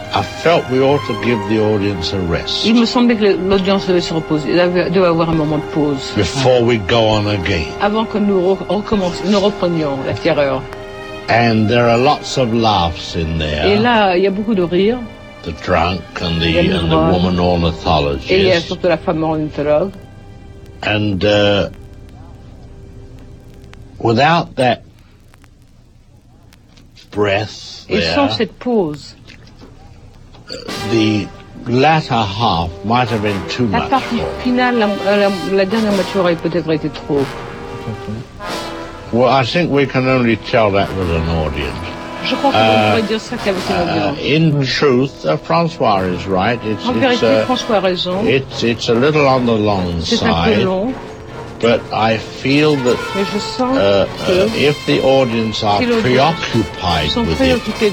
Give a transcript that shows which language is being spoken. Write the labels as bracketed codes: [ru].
[en] I felt we ought to give the audience a rest. [fr] Il me semblait que l'audience devait se reposer, devait avoir un moment de pause. [en] Before we go on again. [fr] Avant que nous reprenions la terreur. [en] And there are lots of laughs in there. [fr] Et là, il y a beaucoup de rires. [en] The drunk and the woman ornithologist. [fr] Et la femme ornithologue. [en] And without that breath there, [fr] et sans cette pause, [en] the latter half might have been too [fr] la [en] much. [fr] La partie [en] for. [fr] Finale, la dernière moitié aurait peut-être été trop. [en] Well, I think we can only tell that with an audience. In truth, François is right. It's a little on the long [fr] c'est [en] side. [fr] Un peu long. [en] But I feel that if the audience are preoccupied with it,